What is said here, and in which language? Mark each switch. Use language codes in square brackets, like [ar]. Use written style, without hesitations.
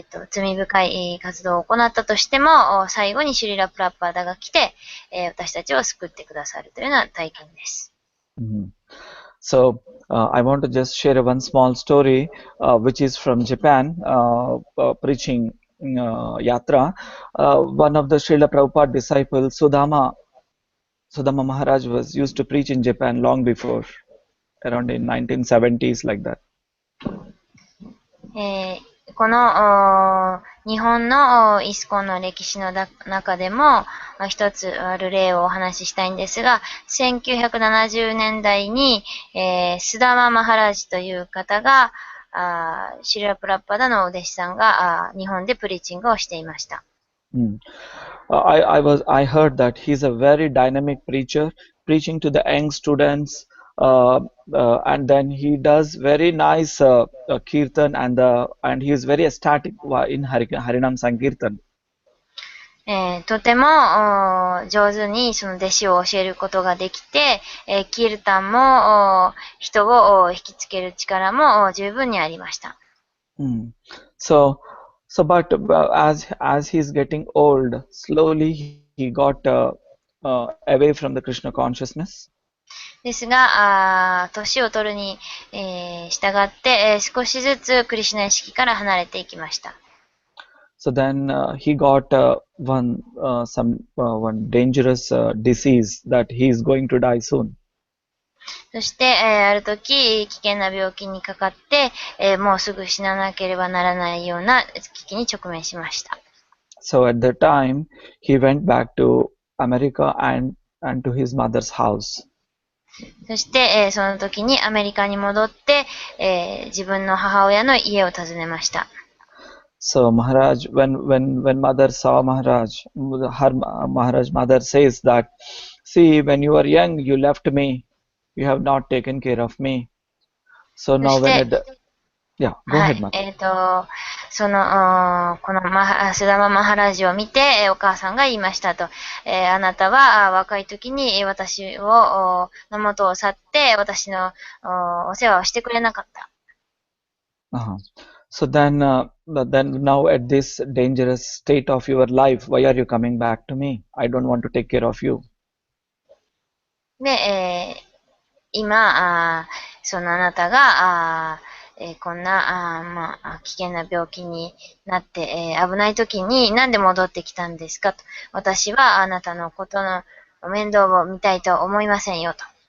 [ja] 罪深い活動を行ったとしても、最後にシュリラ・プラッパーダが来て、私たちを救ってくださるというような体験です。 [en] So, I want to just share one small story, which is from Japan, preaching yatra. One of the Srila Prabhupada disciples, Sudama Maharaj, was used to preach in Japan long before, around in 1970s, like that. [ja] この日本のイスコンの歴史の中でも一つある例をお話ししたいんですが、1970年代に、スダマ・マハラジという方がシリラ・プラッパダのお弟子さんが日本でプリーチングをしていました。 [en] I heard that he's a very dynamic preacher, preaching to the young students, and then he does very nice kirtan, and he is very ecstatic in Harinam Sankirtan. [ja] とても上手にその弟子を教えることができて、キルタンも人を引きつける力も十分にありました。 [en] But as he's getting old, slowly he got away from the Krishna consciousness. [ja] ですが、年を取るに、従って、少しずつクリシュナ意識から離れていきました。 [en] So then he got one dangerous disease that he is going to die soon. [ja] そして、ある時、危険な病気にかかって、もうすぐ死ななければならないような危機に直面しました。 [en] So at that time, he went back to America and to his mother's house. [ja] そして、その時にアメリカに戻って、自分の母親の家を訪ねました。 [en] So Maharaj, when mother saw Maharaj, Maharaj mother says that, see, when you were young, you left me. You have not taken care of me. So now when yeah, go ahead, Mata. [ja] このスダマ・マハラジを見て、お母さんが言いましたと。あなたは若い時に私の元を去って、私のお世話をしてくれなかった。 [en] So then now at this dangerous state of your life, why are you coming back to me? I don't want to take care of you. [ja] で、今、そのあなたが、こんな、危険な病気になって、危ない時になんで戻ってきたんですかと。私はあなたのことの面倒を見たいと思いませんよと。